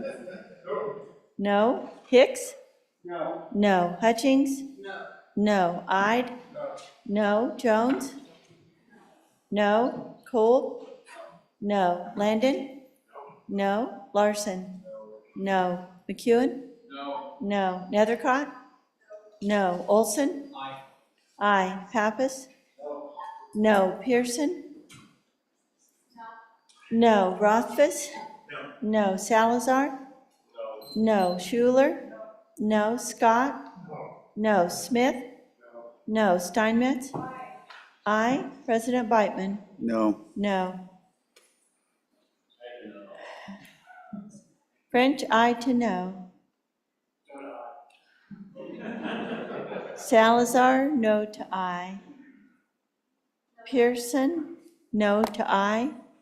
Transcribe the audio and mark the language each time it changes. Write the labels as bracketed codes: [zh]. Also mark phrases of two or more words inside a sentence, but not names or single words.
[en] No. Hicks? No. No. Hutchings? No. No. Ide? No. Jones? No. Cole? No. Landon? No. Larson? No. McEwen? No. No. Nethercott? No. Olson? Aye. Aye. Pappas? No. Pearson? No. Rothfuss? No. Salazar? No. Schuler? No. Scott? No. Smith? No. Steinmetz? Aye. President Beitman? No. No. French, aye to no. Salazar, no to aye. Pearson, no to aye.